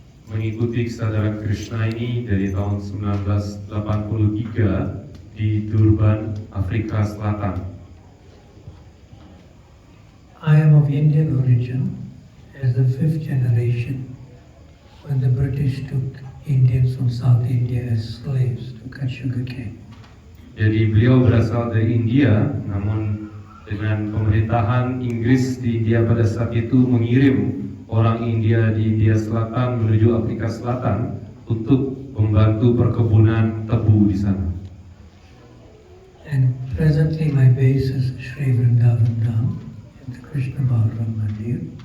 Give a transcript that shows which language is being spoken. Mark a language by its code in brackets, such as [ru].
[id] mengikuti kesadaran Krishna ini dari tahun 1983 di Durban, Afrika Selatan. [en] I am of Indian origin as the fifth generation when the British took Indians from South India as slaves to cut sugarcane. [id] Jadi beliau berasal dari India, namun dengan pemerintahan Inggris di India pada saat itu mengirim orang India di India Selatan menuju Afrika Selatan untuk membantu perkebunan tebu di sana. [en] And presently my base is Sri Vrindavan Dham in the Krishna Balaram Mandir.